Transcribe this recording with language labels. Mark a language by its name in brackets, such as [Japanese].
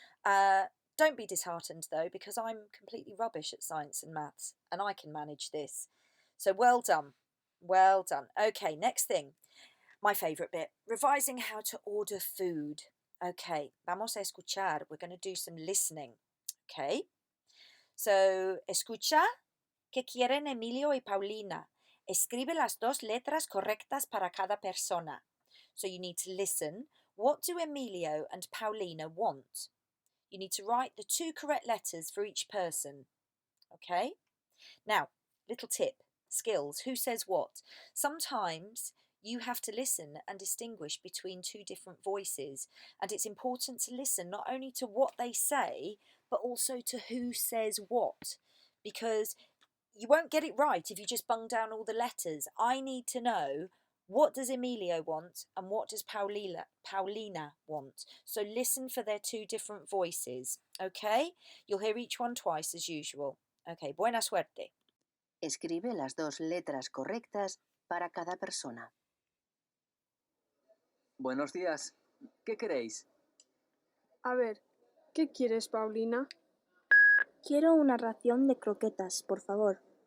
[English] Don't be disheartened though, because I'm completely rubbish at science and maths and I can manage this. So well done. Well done. Okay, next thing. My favourite bit, revising how to order food. Okay, [Spanish] vamos a escuchar. [English] We're going to do some listening. Okay, so [Spanish] escucha. ¿Qué quieren Emilio y Paulina? Escribe las dos letras correctas para cada persona. [English] So you need to listen. What do Emilio and Paulina want? You need to write the 2 correct letters for each person. Okay? Now, little tip, skills, who says what? Sometimes you have to listen and distinguish between 2 different voices, and it's important to listen not only to what they say, but also to who says what, because you won't get it right if you just bung down all the letters. I need to know, what does Emilio want and what does Paulina want? So listen for their 2 different voices, okay? You'll hear each one twice as usual. [Spanish] Okay, buena suerte. Escribe las 2 letras correctas para cada persona. Buenos días. ¿Qué queréis? A ver, ¿qué quieres, Paulina? Quiero una ración de croquetas, por favor.